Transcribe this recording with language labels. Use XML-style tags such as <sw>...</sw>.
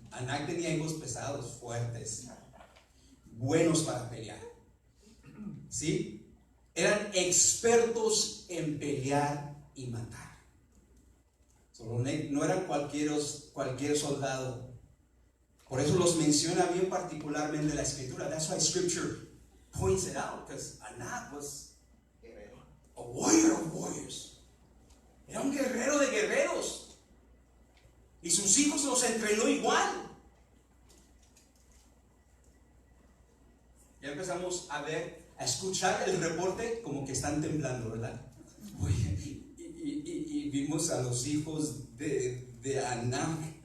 <es>Anak tenía hijos pesados, fuertes, buenos para pelear. ¿Sí? Eran expertos en pelear y matar. No eran cualquier soldado. Por eso los menciona bien particularmente la escritura.</es> <en>That's why scripture points it out, because Anak was a warrior of warriors.</en> <es>Era un guerrero de guerreros. Y sus hijos los entrenó igual. Ya empezamos a escuchar el reporte como que están temblando, ¿verdad? Oye, y vimos a los hijos de Anak.</es>